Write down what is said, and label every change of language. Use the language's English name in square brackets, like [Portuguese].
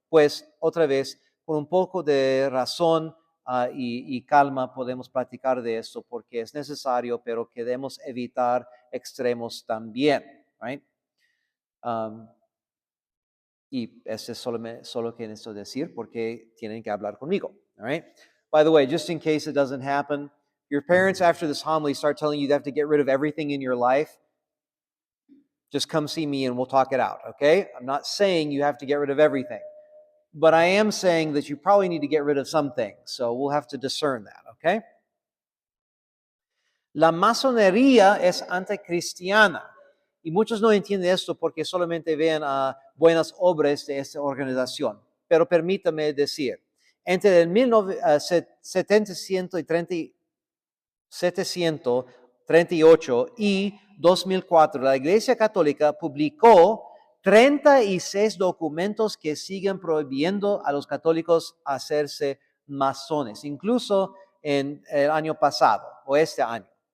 [Spanish] Pues, otra vez, con un poco de razón y calma podemos platicar de esto porque es necesario, pero queremos evitar extremos también. [English] Right? [Spanish] Y eso es solo que necesito decir porque tienen que hablar conmigo. [English] All right? By the way, just in case it doesn't happen, your parents after this homily start telling you they have to get rid of everything in your life, just come see me and we'll talk it out, okay? I'm not saying you have to get rid of everything, but I am saying that you probably need to get rid of some things, so we'll have to discern that, okay? [Spanish] La masonería es anticristiana. Y muchos no entienden esto porque solamente ven a buenas obras de esta organización. Pero permítame decir, entre el 738 y 2004, la Iglesia Católica publicó 36 documentos que siguen prohibiendo a los católicos hacerse masones, incluso en el año pasado o este año.